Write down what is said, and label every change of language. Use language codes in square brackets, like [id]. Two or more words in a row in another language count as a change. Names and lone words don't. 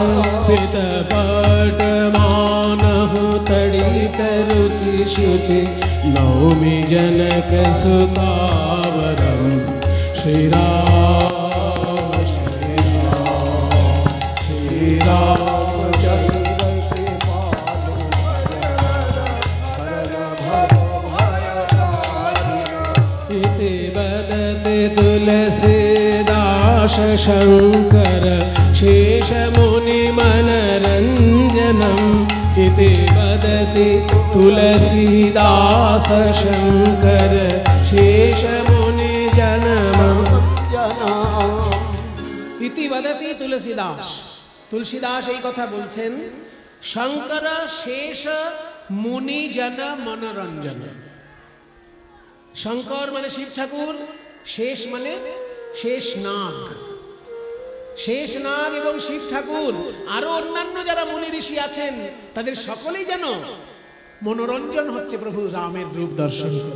[awa] पितपट मानहु तड़ित रुचि शुचि, नौमि जनक सुतावरम। श्रीराम श्रीराम श्रीरामचन्द्र कृपालु हरण भव भय दारुणम। इति वदति तुलसीदास शंकर शेष मुनि मनरंजनम। इति वदति तुलसीदास शंकर शेष मुनि जनमम। इति वदति तुलसीदास, तुलसीदास [bn] এই কথা বলছেন। শঙ্কর শেষ মুনি জন মনোরঞ্জন। শঙ্কর মানে শিব ঠাকুর, শেষ মানে শেষ নাগ। শেষ নাগ এবং শিব ঠাকুর আরো অন্যান্য যারা মুনি ঋষি আছেন, তাদের সকলেই যেন মনোরঞ্জন হচ্ছে প্রভু রামের রূপ দর্শন করে।